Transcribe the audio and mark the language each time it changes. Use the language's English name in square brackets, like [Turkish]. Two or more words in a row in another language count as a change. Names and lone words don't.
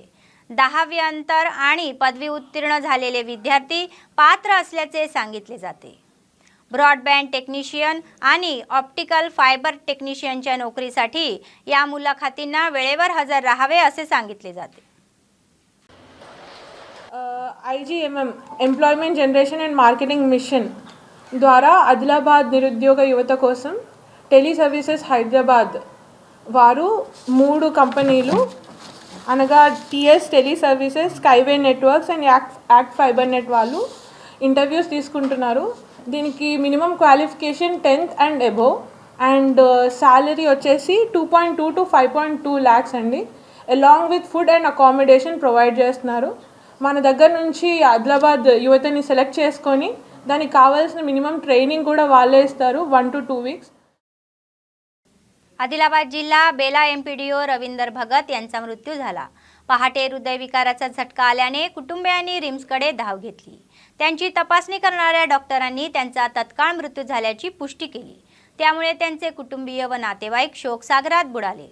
[Marathi] 10वी अंतर आणि पदवी उत्तीर्ण झालेले विद्यार्थी पात्र असल्याचे सांगितले जाते. [English] broadband technician [Marathi] आणि [English] optical fiber [Marathi] टेक्निशियनच्या नोकरीसाठी या मुलाखतींना वेळेवर हजर राहावे असे सांगितले जाते. [Telugu] IGMM [English] employment generation and marketing mission [Telugu] ద్వారా ఆదిలాబాద్ నిరుద్యోగ యువత కోసం టెలి సర్వీసెస్ హైదరాబాద్ వారు 3 కంపెనీలు అనగా TS టెలి సర్వీసెస్, స్కైవే నెట్వర్క్స్ అండ్ యాక్ట్ ఫైబర్ నెట్ వాళ్ళు ఇంటర్వ్యూస్ తీసుకుంటున్నారు. [English] దీనికి minimum qualification 10th and above and salary వచ్చేసి 2.2 to 5.2 lakhs అండి. along with food and accommodation provide చేస్తున్నారు. [Telugu] మన దగ్గర నుంచి ఆదిలాబాద్ యువతని సెలెక్ట్ చేసుకొని దానికి కావాల్సిన [English] minimum training [Telugu] కూడా వాళ్ళే ఇస్తారు [English] 1 to 2 weeks. [Marathi] आदिलाबाद जिल्हा बेला MPDO रवींदर भगत यांचा मृत्यू झाला. पहाटे हृदयविकाराचा झटका आल्याने कुटुंबियांनी रिम्सकडे धाव घेतली. त्यांची तपासणी करणाऱ्या डॉक्टरांनी त्यांचा तत्काळ मृत्यू झाल्याची पुष्टी केली. त्यामुळे त्यांचे कुटुंबीय व नातेवाईक शोकसागरात बुडाले.